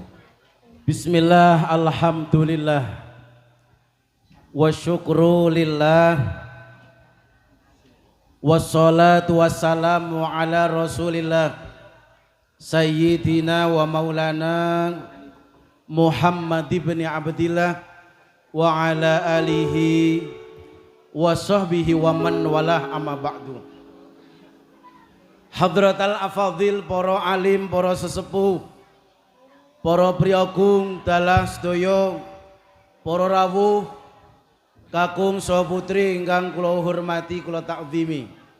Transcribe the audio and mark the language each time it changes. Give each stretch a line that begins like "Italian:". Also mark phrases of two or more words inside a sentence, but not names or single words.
Arabic: بسم الله، والحمد لله، والشكر لله، والصلاة والسلام على رسول الله سيدنا ومولانا محمد بن عبد الله وعلى آله وصحبه ومن والاه أما بعد. حضرات الأفاضل,
Javanese: para alim, para sesepuh, para priyagung dalah sedaya, para rawuh, kakung saha putri ingkang kula hormati kula takzimi.